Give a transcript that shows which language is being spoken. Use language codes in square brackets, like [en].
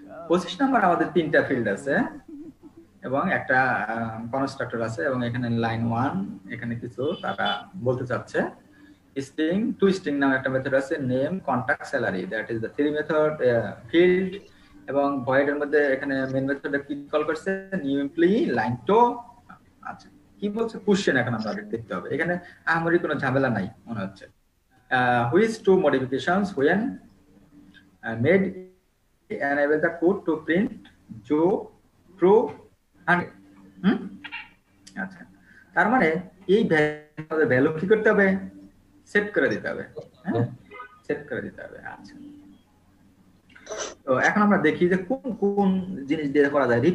[bn] 25 number আমাদের তিনটা field আছে এবং একটা কনস্ট্রাক্টর আছে, এবং এখানে লাইন 1 এখানে কিছু তারা বলতে চাচ্ছে। স্ট্রিং টু স্ট্রিং নামে একটা মেথড আছে, name contact salary, [en] That is the three method field. [bn] এবং ভয়েড এর মধ্যে এখানে মেইন মেথডে কি কল করছে, নিউ এমপ্লয়ি লাইন 2। আচ্ছা কি বলছে কোশ্চেন এখন আমরা দেখতে হবে। এখানে আমারই কোনো ঝামেলা নাই মনে হচ্ছে। [en] which two modifications when made enable the code to print Joe true 100? [bn] আচ্ছা তার মানে এই ভ্যালু কি করতে হবে, সেট করে দিতে হবে। হ্যাঁ সেট করে দিতে হবে। আচ্ছা তো এখন আমরা দেখি যে কোন কোন জিনিস দিয়ে করা যায়।